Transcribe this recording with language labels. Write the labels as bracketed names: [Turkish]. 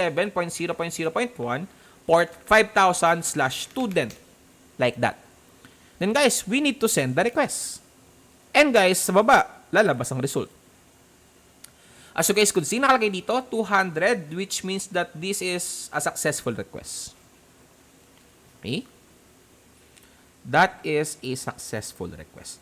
[English] http://127.0.0.1 port 5000/student. Like that. Then guys, we need to send the request. [Filipino] And guys, sa baba, lalabas ang result. [English] As you guys could see, [Filipino] nakalagay dito, [English] 200, which means that this is a successful request. Okay? That is a successful request.